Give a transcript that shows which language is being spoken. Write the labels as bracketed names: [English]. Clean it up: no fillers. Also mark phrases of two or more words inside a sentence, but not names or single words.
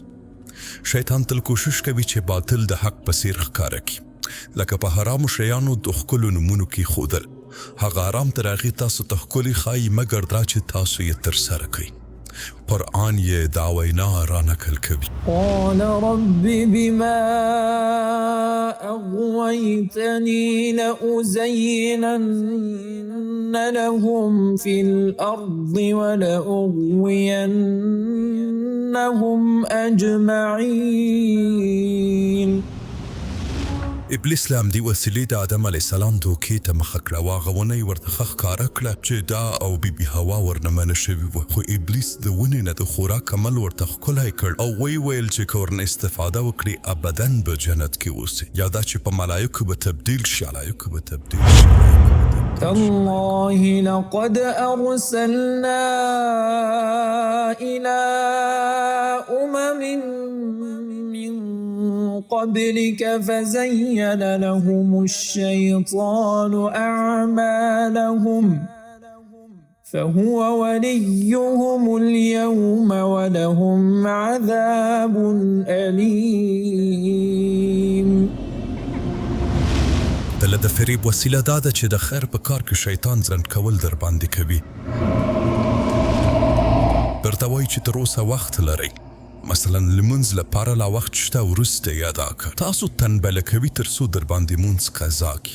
[Pashto] شیطان تل کوشش کوي چې باطل د حق په څیر ښکاره کړي، لکه په حرامو شیانو د ښکلو نومونو کې ښودل. هغه حرام تر هغې تاسو ته ښکلي ښایي، مګر دا چې تاسو یې ترسره کوئ. قرآن یې دا وینا رانقل کوي. [Arabic] قال رب بما أغويتني لأزينن لهم في الأرض ولأغوينهم أجمعين. [Pashto] ابلیس له همدې وسیلې د آدم [Arabic] علیه السلام [Pashto] دوکې ته مخه کړه، او هغه ونه یې ورته ښکاره کړه چې دا او بی هوا ورنه منع شوي وه. خو ابلیس د ونې نه د خوراک عمل ورته ښکلی کړ او ویې ویل چې که ورنه استفاده وکړي ابداً به جنت کې اوسي، یا دا چې په ملایکو به تبدیل شي. [Arabic] تالله لقد أرسلنا إلى أمم من قبلك فزين لهم الشيطان أعمالهم فهو وليهم اليوم ولهم عذاب أليم. [Pashto] دله د فریب وسیله دا ده چې د خیر په کار کې شیطان ځنډ کول در باندې کوي. درته وایي چې تر اوسه وخت لرئ، مثلا لمونځ لپاره لا وخت شته، وروسته یې ادا کړه. تاسو تنبله کوي تر څو در باندې مونځ قضا کړي.